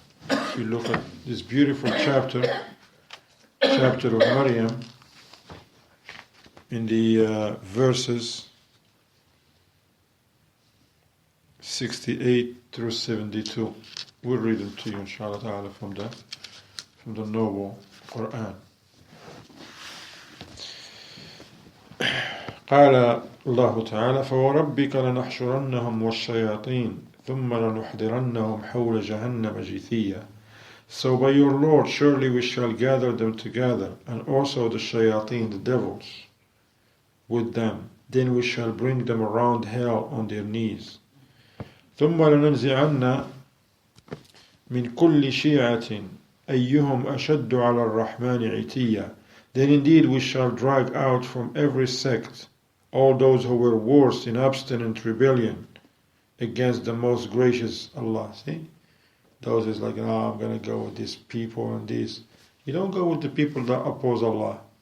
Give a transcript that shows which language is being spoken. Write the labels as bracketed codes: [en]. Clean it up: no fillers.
[en] If you look at this beautiful chapter of Maryam, in the verses 68 through 72. We'll read them to you, inshallah ta'ala, from the noble Quran. [ar] قال الله تعالى فوربك لنحشرنهم والشياطين ثم لنحضرنهم حول جهنم جثيا. [en] So by your Lord surely we shall gather them together, and also the shayateen, the devils, with them. Then we shall bring them around hell on their knees. [ar] ثم لننزعن من كل شيعة أيهم أشد على الرحمن عتيا. [en] Then indeed we shall drag out from every sect all those who were worst in obstinate rebellion against the most gracious Allah. See? Those is like, oh, I'm going to go with these people and this. You don't go with the people that oppose Allah.